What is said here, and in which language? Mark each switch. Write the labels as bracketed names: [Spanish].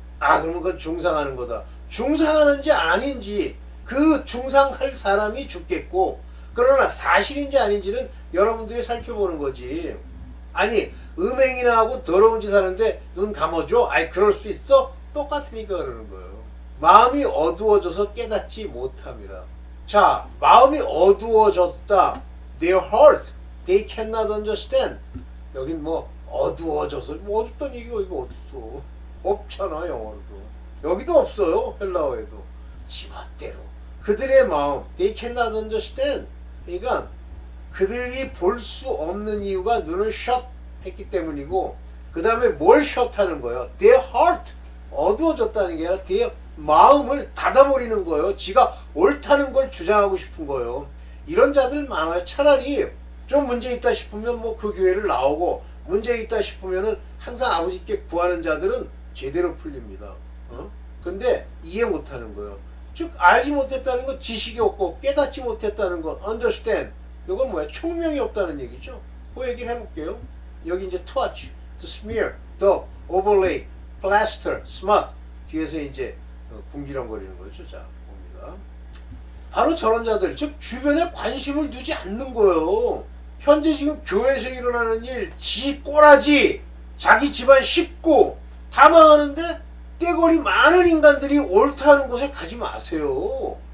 [Korean] 그러면 그건 중상하는 거다. 중상하는지 아닌지 그 중상할 사람이 죽겠고 그러나 사실인지 아닌지는 여러분들이 살펴보는 거지. 아니 음행이나 하고 더러운 짓 하는데 눈 감아줘? 그럴 수 있어? 똑같으니까 그러는 거예요. 마음이 어두워져서 깨닫지 못함이라. 자, 마음이 어두워졌다. [English] Their heart, they cannot understand. [Korean] 여긴 뭐 어두워져서 뭐 어둡다는 얘기가 이거 어딨어? 없잖아 영어로도. 여기도 없어요 헬라어에도. 지멋대로 그들의 마음, [English] they cannot understand. [Korean] 그러니까 그들이 볼 수 없는 이유가 눈을 shut 했기 때문이고 그 다음에 뭘 shut 하는 거예요? [English] Their heart. [Korean] 어두워졌다는 게 아니라 their 마음을 닫아버리는 거예요. 지가 옳다는 걸 주장하고 싶은 거예요. 이런 자들 많아요. 차라리 좀 문제 있다 싶으면 뭐 그 교회를 나오고 문제 있다 싶으면은 항상 아버지께 구하는 자들은 제대로 풀립니다. 근데 이해 못하는 거예요. 즉 알지 못했다는 건 지식이 없고 깨닫지 못했다는 건 understand. 이건 뭐야? 총명이 없다는 얘기죠. 그 얘기를 해볼게요. [English] 여기 이제 touch, to smear, daub, overlay, plaster, smut. [Korean] 뒤에서 이제 궁지렁거리는 거죠. 자, 봅니다. 바로 저런 자들, 즉 주변에 관심을 두지 않는 거예요. 현재 지금 교회에서 일어나는 일, 지 꼬라지, 자기 집안 식구 다 망하는데 떼거리 많은 인간들이 옳다는 곳에 가지 마세요.